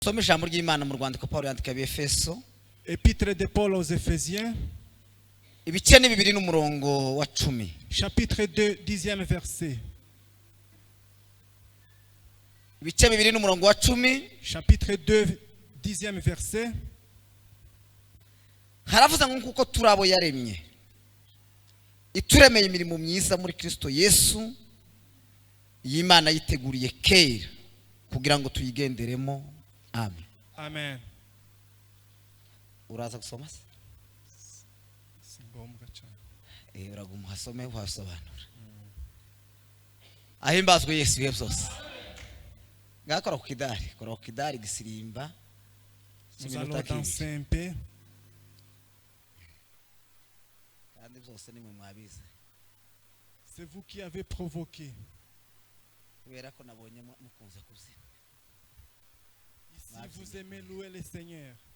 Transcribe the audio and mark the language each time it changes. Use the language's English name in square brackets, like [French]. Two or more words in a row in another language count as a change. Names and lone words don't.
[Kinyarwanda] Some ijambo ry'Imana mu rwandiko Paulo yandika Efeso. [French] Épître de Paul aux Éphésiens. [Kinyarwanda] Ibice ni 2 n'umurongo wa 10. [French] Chapitre 2, 10e verset. [Kinyarwanda] Ibice 2 n'umurongo wa 10. [French] Chapitre 2, 10e verset. [Kinyarwanda] Haravuze ngo kuko turabo yaremye. Ituremeye imirimo myiza muri Kristo Yesu. Y'Imana yiteguriye kera kugira ngo tuyigenderemo. Amen. Amen. Uraza gusoma se? Singombwa cyane. Uraguma hasome uhasobanura. Ahimbazwe Yesu ibihe byose. Ngakora ku kidari, kora ku kidari gisirimba. [French] Nous allons danser un peu. C'est vous qui avez provoqué. Ici vous aimez louer le Seigneur.